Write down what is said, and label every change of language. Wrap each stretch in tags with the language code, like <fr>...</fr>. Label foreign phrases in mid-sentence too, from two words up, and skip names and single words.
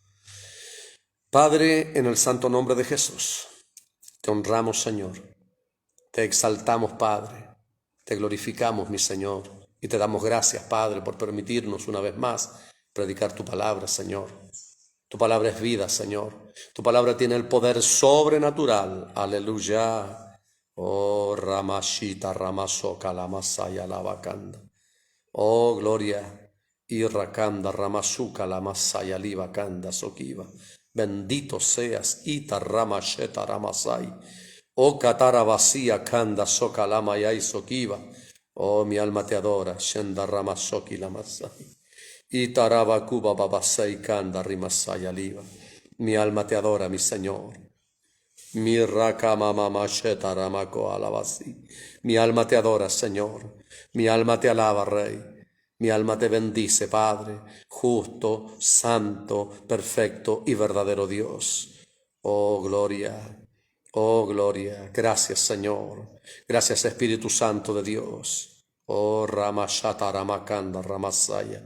<es>Padre, en el santo nombre de Jesús, te honramos, Señor, te exaltamos, Padre, te glorificamos, mi Señor, y te damos gracias, Padre, por permitirnos una vez más predicar tu palabra, Señor. Tu palabra es vida, Señor. Tu palabra tiene el poder sobrenatural. Aleluya. Oh, Ramashita, Ramasoka, Lamasaya, Lavakanda. Oh, gloria. Irrakanda, Ramasuka, Lamasaya, Livakanda, Sokiva. Bendito seas, Ita, Ramasheta, Ramasai. Oh, Katara vacía, Kanda, Soka, Lamayai, Sokiva. Oh, mi alma te adora, Shenda, Ramasoki, Lamasai. Itarabakuba babasai kanda rimasaya liva. Mi alma te adora, mi Señor. Mi rakamamamasheta ramako alabasi. Mi alma te adora, Señor. Mi alma te alaba, Rey. Mi alma te bendice, Padre, justo, santo, perfecto y verdadero Dios. Oh, gloria. Oh, gloria. Gracias, Señor. Gracias, Espíritu Santo de Dios. Oh, Ramashata Ramakanda Ramasaya.</es>